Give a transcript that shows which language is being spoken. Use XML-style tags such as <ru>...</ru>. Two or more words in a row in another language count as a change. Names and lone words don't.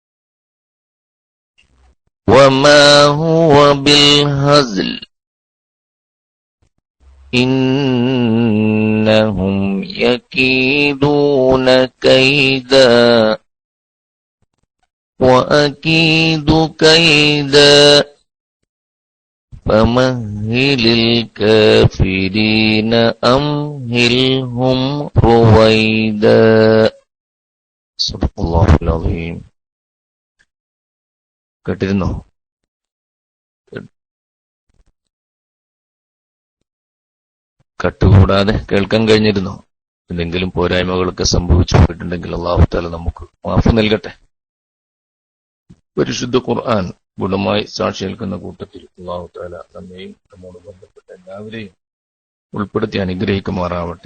<ar>وما هو بالهزل إنهم يكيدون كيدا وأكيد كيدا فمهل الكافرين أمهلهم رويدا صدق الله العظيم.</ar> <ml>കേട്ടിരുന്നോ? കട്ടുകൂടാതെ കേൾക്കാൻ കഴിഞ്ഞിരുന്നോ? എന്തെങ്കിലും പോരായ്മകളൊക്കെ സംഭവിച്ചു പോയിട്ടുണ്ടെങ്കിൽ</ml> <ar>الله تعالى</ar> <ml>നമുക്ക് മാഫ് നൽകട്ടെ. പരിശുദ്ധ ഖുർആൻ ഗുണമായി സാക്ഷി നിൽക്കുന്ന കൂട്ടത്തിൽ</ml> <ar>الله تعالى</ar> <ml>നമ്മെയും നമ്മോട് ബന്ധപ്പെട്ട എല്ലാവരെയും ഉൾപ്പെടുത്തി അനുഗ്രഹിക്കുമാറാവട്ടെ.</ml>